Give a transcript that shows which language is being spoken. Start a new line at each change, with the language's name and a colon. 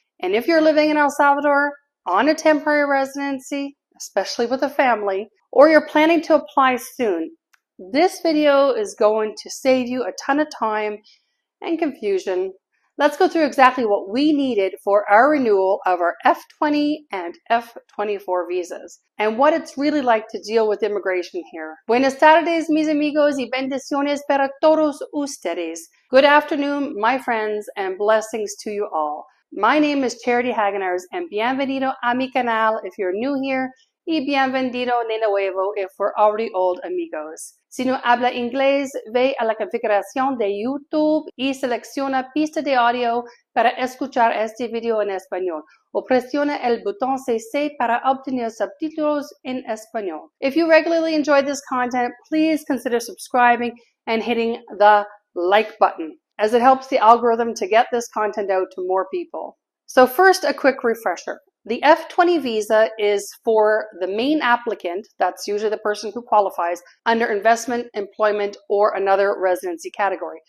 English: And if you're living in El Salvador on a temporary residency, especially with a family, or you're planning to apply soon, this video is going to save you a ton of time and confusion. Let's go through exactly what we needed for our renewal of our F20 and F24 visas and what it's really like to deal with immigration here.
Spanish: Buenas tardes, mis amigos, y bendiciones para todos ustedes.
English: Good afternoon, my friends, and blessings to you all. My name is Charity Hagenaars, and
Spanish: bienvenido a mi canal
English: if you're new here,
Spanish: y bienvenido de nuevo
English: if we're already old amigos.
Spanish: Si no habla inglés, ve a la configuración de YouTube y selecciona pista de audio para escuchar este video en español, o presiona el botón CC para obtener subtítulos en español.
English: If you regularly enjoy this content, please consider subscribing and hitting the like button, as it helps the algorithm to get this content out to more people. So first, a quick refresher. The F20 visa is for the main applicant, that's usually the person who qualifies, under investment, employment, or another residency category.